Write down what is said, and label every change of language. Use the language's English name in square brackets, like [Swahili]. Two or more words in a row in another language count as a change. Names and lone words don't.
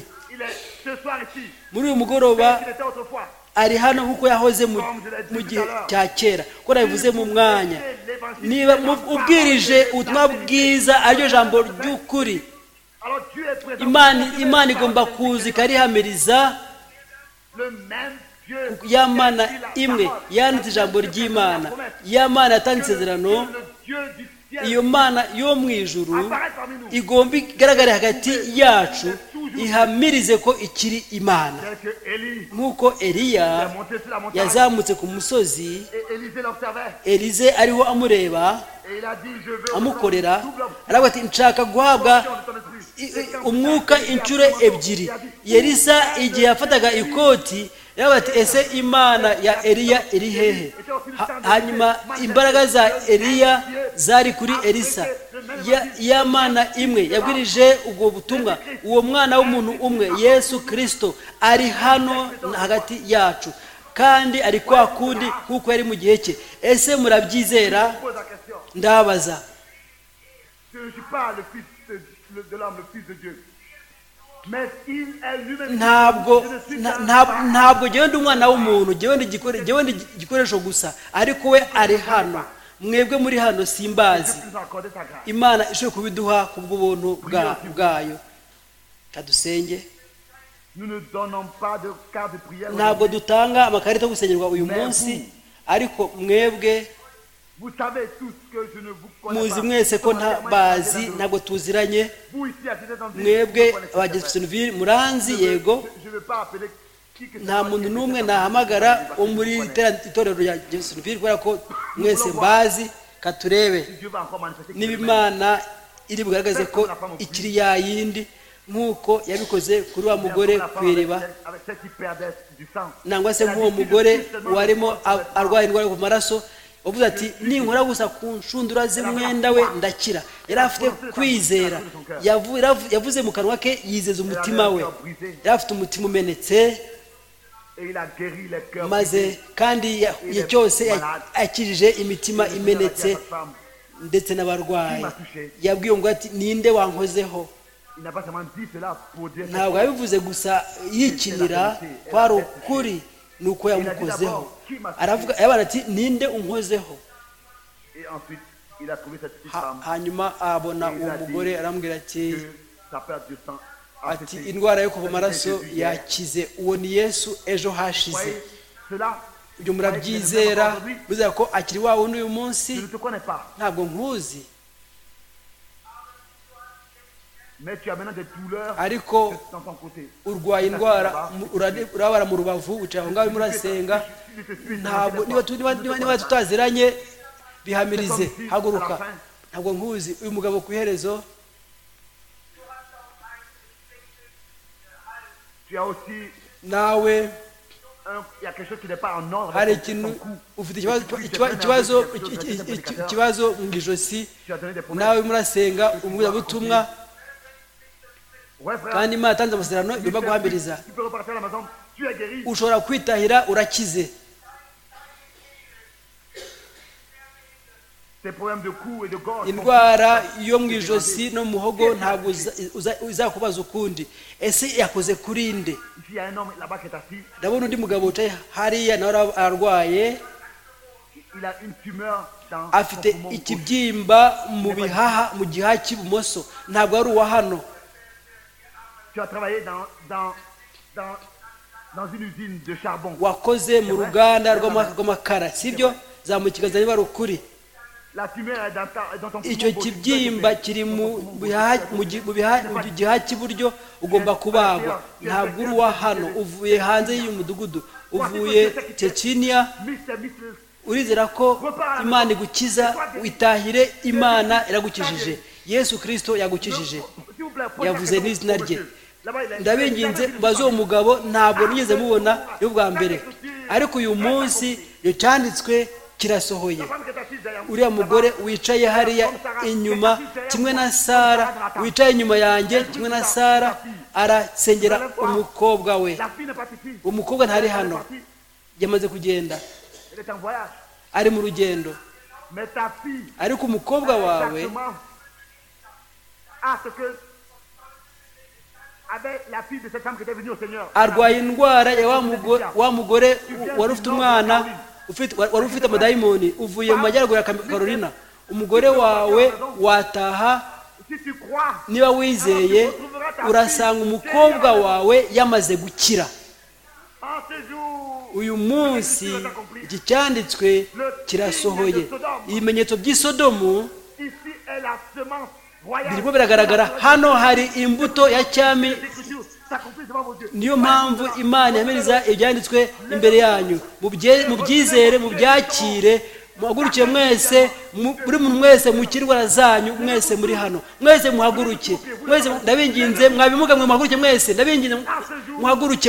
[Kinyarwanda] Muri uyu mugoroba ari hano kuko yahoze mu gihe cya kera, ko nabivuze mu mwanya. Niba ubwirije ubutumwa bwiza aryo jambo ry'ukuri, Imana igomba kuza ikarihamiriza [French] le même Dieu [Kinyarwanda] ya mana [French] qui a dit la [Kinyarwanda] imwe [French] parole, [Kinyarwanda] yanditse ijambo ry'imana, ya mana yatanze isezerano, [French] que le Dieu du ciel [Kinyarwanda] iyo mana yo mu ijuru [French] apparaît parmi nous. [Kinyarwanda] igomba igaragare hagati yacu, ihamirize ko ikiri imana. [French] Tel que Élie [Kinyarwanda] nk'uko Eliya [French] est monté sur la montagne [Kinyarwanda] yazamutse ku musozi, [French] et Élisée l'observait [Kinyarwanda] Elize ariho amureba [French] et il a dit je veux [Kinyarwanda] amukorera, [French] double [Kinyarwanda] aravuga ati nshaka guhabwa [French] option de ton esprit. [Kinyarwanda] umwuka inshuro ebyiri. Elisa igihe yafataga ikoti yaravuga ati ese imana ya Eliya iri hehe? Hanyuma imbaraga za Eliya zari kuri Elisa. Ya mana imwe yabwirije ubwo butumwa, uwo mwana w'umuntu umwe Yesu Kristo ari hano hagati yacu, kandi ari kwa kundi kuko yari mu gihe cye. Ese murabyizera? [French] Pose la question. [Kinyarwanda] Ndabaza. [French] Je ne suis pas le fils de l'homme, le fils de Dieu. Mais il est lui-même. [Kinyarwanda] ntabwo [French] Je ne suis [Kinyarwanda] nta- [French] qu'un [Kinyarwanda] nta- [French] homme. [Kinyarwanda] ntabwo jyewe ndi umwana w'umuntu, jyewe ndi igikoresho gusa, ariko we ari hano. Mwebwe muri hano simbazi. [French] Dieu nous a accordé sa grâce. [Kinyarwanda] Imana ishobora kubiduha ku bw'ubuntu bwayo. Kadusenge. [French] Nous ne donnons pas de carte de prière. [Kinyarwanda] Ntabwo dutanga amakarita yo gusengerwa uyu munsi, ariko mwebwe [French] Vous savez tous que je ne vous connais [Kinyarwanda] muzi [French] pas. [Kinyarwanda] mwese ko ntabazi, ntabwo tuziranye. [French] Vous ici à Tête-en-Ville, [Kinyarwanda] Mwebwe [French] vous connaissez [Kinyarwanda] abageze [French] personne. [Kinyarwanda] Sunville muranzi, yego. [French] Je ne veux pas appeler qui que ce [Kinyarwanda] Nta [French] soit [Kinyarwanda] muntu [French] qui [Kinyarwanda] n'umwe [French] est [Kinyarwanda] nahamagara wo muri [French] connaît. [Kinyarwanda] itorero rya Sunville kubera ko mwese mbazi. Katurebe [French] Si Dieu va encore manifester qu'il [Kinyarwanda] niba [French] est le même. [Kinyarwanda] Imana iri bugaragaze ko ikiri ya yindi, nk'uko yabikoze kuri wa mugore [French] La [Kinyarwanda] ku [French] femme [Kinyarwanda] iriba, [French] avec celle qui perdait du sang. [Kinyarwanda] nangwa se nk'uwo mugore warimo arwaye indwara yo ku maraso, wavuze ati ninkora gusa ku nshundura z'umwenda we ndakira. Yari afite kwizera, yavuze mu kanwa ke yizeza umutima we, yari afite umutima umenetse, [French] Et il a guéri les cœurs. [Kinyarwanda] maze kandi igihe cyose yakijije imitima imenetse ndetse n'abarwayi. Yabwiye ngo ati ninde wankozeho? [French] Il n'a pas seulement dit cela pour dire [Kinyarwanda] Ntabwo yabivuze gusa yikinira, kwari ukuri ni uko yamukozeho. Aravuga yabana ati ninde unkozeho? [French] Et ensuite, il a trouvé cette petite femme [Kinyarwanda] Hanyuma abona uwo mugore, aramubwira ati [French] que sa perte de sang a [Kinyarwanda] ati [French] cessé. [Kinyarwanda] indwara yo kuva amaraso yakize. Uwo ni Yesu ejo hashize. [French] Voyez cela? [Kinyarwanda] Ibyo murabyizera? Bizera ko akiri wa wundi uyu munsi? [French] Je ne te connais pas, [Kinyarwanda] Ntabwo nkuzi, [French] mais tu as maintenant des douleurs [Kinyarwanda] ariko [French] dans ton côté. [Kinyarwanda] urwaye indwara, urabara mu rubavu, wicaye aho ngaho murasenga. Ntabwo niba tutaziranye bihamirize, haguruka. Ntabwo nkuzi uyu mugabo ku iherezo. [French] Tu as aussi [Kinyarwanda] Nawe [French] il y a quelque chose qui n'est pas en ordre. [Kinyarwanda] hari [French] avec ton [Kinyarwanda] ikintu [French] cou. [Kinyarwanda] ufite ikibazo mu ijosi, [French] Tu as donné des promesses. [Kinyarwanda] nawe murasenga umuvugabutumwa, [French] Ouais, frère. [Kinyarwanda] kandi Imana yatanze amasezerano igomba guhamiriza. [French] Tu peux repartir à la maison. Tu es guéri. [Kinyarwanda] Ushobora kwitahira urakize. [French] Tes problèmes de cou et de gorge. [Kinyarwanda] Indwara yo mu ijosi no mu muhogo ntabwo izakubaza ukundi. Ese yakoze kuri nde? [French] Ici, il y a un homme là-bas qui est assis. [Kinyarwanda] Ndabona undi mugabo wicaye hariya nawe ararwaye, [French] Il a une tumeur dans [Kinyarwanda] afite [French] son poumon gauche. [Kinyarwanda] ikibyimba mu bihaha, mu gihaha cy'ibumoso. Ntabwo ari uwa hano. [French] Tu as travaillé dans une usine de charbon. [Kinyarwanda] Wakoze mu ruganda rw'amakara, sibyo? Zamukigaza niba ari ukuri. [French] La tumeur est dans ton [Kinyarwanda] Icyo [French] poumon gauche. [Kinyarwanda] kibyimba kiri mu gihaha cy'iburyo, ugomba kubagwa. Ntabwo uri uwa hano, uvuye hanze y'umudugudu, uvuye Chechnya. Urizera ko Imana igukiza, witahire, Imana iragukijije. Yesu Kristo yagukijije, yavuze n'izina rye. Ndabinginze baze uwo mugabo, ntabwo nigeze mubona yo bwa mbere, ariko uyu munsi iyo cyanditswe kirasohoye. Uriya mugore wicaye hariya inyuma, kimwe na Sara wicaye inyuma yanjye, kimwe na Sara, arasengera umukobwa we. Umukobwa ntari hano, yamaze kugenda, [French] Elle est en voyage. [Kinyarwanda] ari mu rugendo. [French] Mais ta fille, [Kinyarwanda] Ariko umukobwa wawe [French] exactement, à ce que avec la fille de cette femme qui était venue au Seigneur. [Kinyarwanda] arwaye indwara ya wa mugore wari ufite umwana wari ufite amadayimoni, uvuye mu majyaruguru ya Carolina. Umugore wawe wataha, [French] Si tu crois, [Kinyarwanda] niba wizeye urasanga umukobwa wawe yamaze gukira. [French] en ce [Kinyarwanda] uyu munsi iki cyanditswe kirasohoye. ibimenyetso by'i Sodomu [French] Ici est la semence royale. [Kinyarwanda] birimo biragaragara. hano hari imbuto ya cyami. [French] Les Écritures s'accomplissent devant vos yeux. [Kinyarwanda] niyo mpamvu imana yamiriza ibyanditswe imbere yanyu. mubyizere, mubyakire, muhaguruke mwese, buri muntu mwese mu kirwara zanyu, mwese muri hano, mwese muhaguruke, mwese ndabinginze, mwabimuga mwe muhaguruke mwese, ndabinginze muhaguruke.